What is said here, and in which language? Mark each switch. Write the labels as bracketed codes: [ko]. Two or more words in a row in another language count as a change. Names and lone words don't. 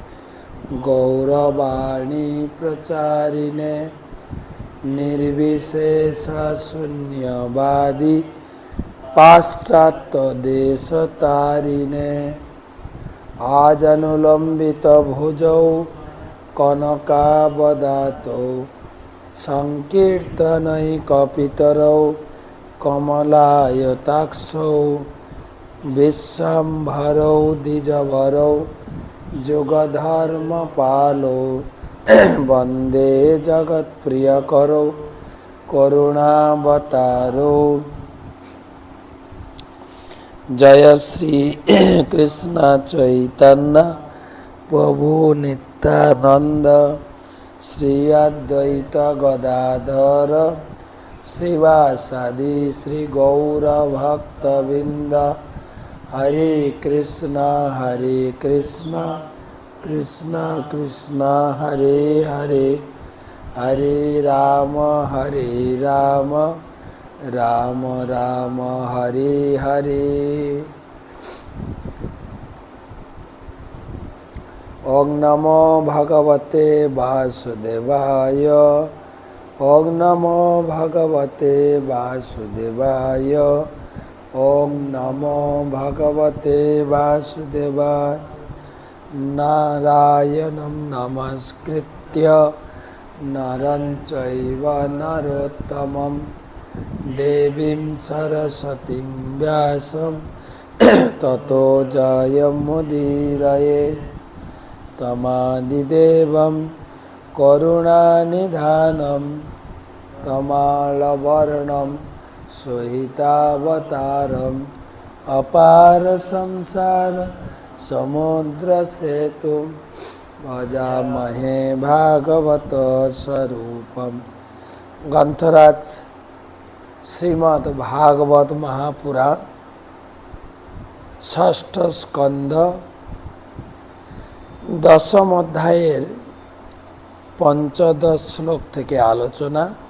[sa] গৌরবাণী প্রচারিণে নির্বিশেষ শূন্যবাদী পাশ্চাত্য দেশতারিণে আজনুলম্বিত ভুজৌ কনকাবদাতৌ সংকীর্তনৈকপিতরৌ কমলায়তাক্ষৌ বিশ্বম্ভরৌ দ্বিজবরৌ যুগধর্মপালৌ বন্দে জগৎপ্রিয়করৌ করুণাবতারৌ। [bn] জয় শ্রী কৃষ্ণ চৈতন্য প্রভু নিত্যানন্দ শ্রী অদ্বৈত গদাধর শ্রীবাসাদি শ্রী গৌর ভক্তবৃন্দ। [sa] হরে কৃষ্ণ কৃষ্ণ কৃষ্ণ হরে হরে, হরে রাম রাম রাম হরে হরে। ওং নমো ভগবতে বাসুদেবায়, ওং নমো ভগবতে বাসুদেবায়, ওং নমো ভগবতে বাসুদেবায়। নারায়ণং নমস্কৃত্য নরং চৈব নরোত্তমং দেবীং সরস্বতীং ব্যাসং ততো জয়মুদীরয়ে। তমাদিদেবং করুণানিধানং তমালবর্ণং সহিতাবতারং অপার সংসার সমুদ্র সেতু ভজামহে ভাগবত স্বরূপম। [bn] গ্রন্থরাজ শ্রীমদ্ ভাগবত মহাপুরাণ ষষ্ঠ স্কন্ধ দশম অধ্যায়ের পঞ্চদশ শ্লোক থেকে আলোচনা।